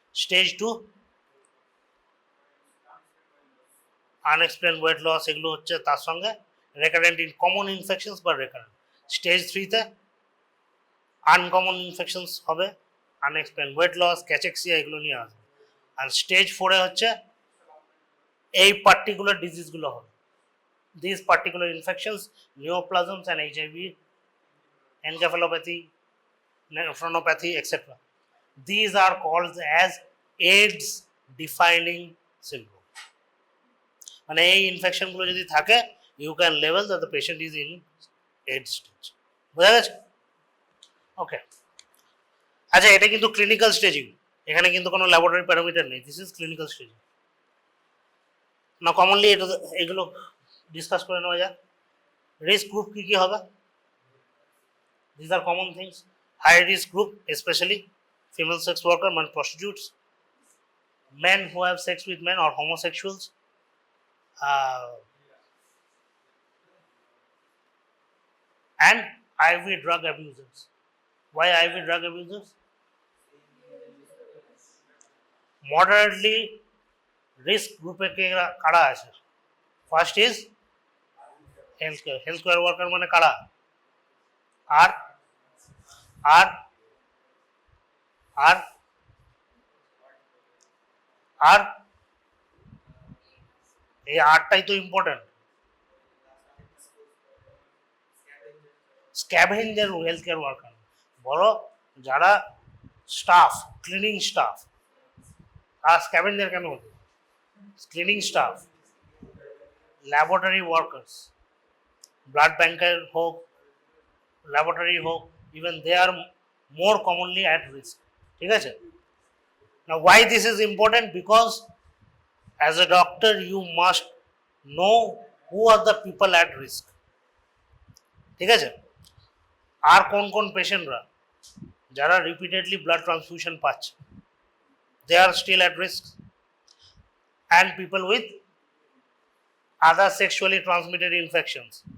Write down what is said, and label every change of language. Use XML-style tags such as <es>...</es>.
<en>Stage 2, unexplained weight loss,</en> <bn>এগুলো হচ্ছে তার সঙ্গে</bn> <en>recurrent in common infections বা recurrent. Stage 3 তে uncommon infections হবে, unexplained weight loss, cachexia,</en> <bn>এগুলো নিয়ে আসবে। আর স্টেজ 4 এ হচ্ছে এই পার্টিকুলার ডিজিজগুলো হবে।</bn> <en>These particular infections, neoplasms and HIV, encephalopathy, nephronopathy, etc. These are called as AIDS defining syndrome.</en> <bn>মানে এই ইনফেকশনগুলো যদি থাকে,</bn> <en>you can label that the patient is in AIDS stage.</en> <bn>বোঝা গেছে? ওকে, আচ্ছা, এটা কিন্তু ক্লিনিক্যাল স্টেজিং, এখানে কিন্তু কোনো ল্যাবরেটরি প্যারামিটার নেই,</bn> <en>This is clinical staging.</en> <bn>না কমনলি এগুলো ডিসকাস করে নেওয়া যাক। রিস্ক গ্রুপ কী কী হবে?</bn> <en>These are common things. High risk group, especially female sex worker, man prostitutes, men who have sex with men or homosexuals, and IV drug abusers. Why IV drug abusers? Moderately risk group</en> <bn>কারা আছে?</bn> <en>First is healthcare worker</en> <bn>মানে কারা? আর আর আর আর এই আরটাই তো important. Scavenger health care worker, বড় যারা staff, cleaning staff. আর scavenger কেন হতো? Cleaning staff, laboratory workers, blood ব্যাংকের হোক, ল্যাবরেটরি হোক, even they আর</bn> <en>more commonly at risk.</en> <bn>ঠিক আছে?</bn> <en>Now why this is important? Because as a doctor you must know who are the people at risk.</en> <bn>ঠিক আছে? আর কোন কোন পেশেন্টরা যারা রিপিটেডলি ব্লাড ট্রান্সফিউশন পাচ্ছে,</bn> <en>they are still at risk, and people with other sexually transmitted infections.</en>